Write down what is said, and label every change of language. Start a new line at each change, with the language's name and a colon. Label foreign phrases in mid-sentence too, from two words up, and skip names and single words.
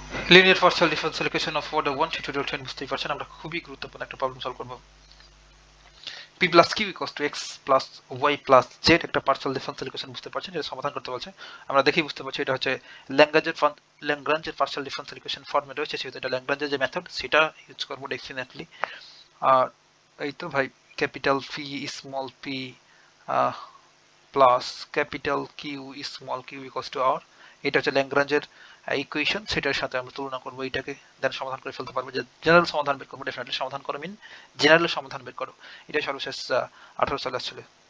English: linear partial differential equation of order 1 tutorial 10
Bangla: বুঝতেই পারছেন আমরা খুবই গুরুত্বপূর্ণ একটা
English: problem solve
Bangla: করব
English: p plus q equals to x plus y plus z
Bangla: একটা
English: partial differential equation
Bangla: বুঝতে পারছেন যেটা সমাধান করতে বলছে আমরা দেখেই বুঝতে পারছি এটা হচ্ছে ল্যাগ্রাঞ্জের
English: partial differential equation form
Bangla: রয়েছে সেহেতু এটা ল্যাগ্রাঞ্জের যে মেথড সেটা ইউজ করব ডেফিনেটলি আর এই তো ভাই
English: capital p small p plus capital q small q equals to r
Bangla: এটা হচ্ছে ল্যাগ্রাঞ্জের ইকুয়েশন সেটার সাথে আমরা তুলনা করব এটাকে দেন সমাধান করে ফেলতে পারবো যে জেনারেল সমাধান বের করবো ডেফিনেটলি সমাধান করো মিন জেনারেল সমাধান বের করো এটা সর্বশেষ 18 সালে আসছিল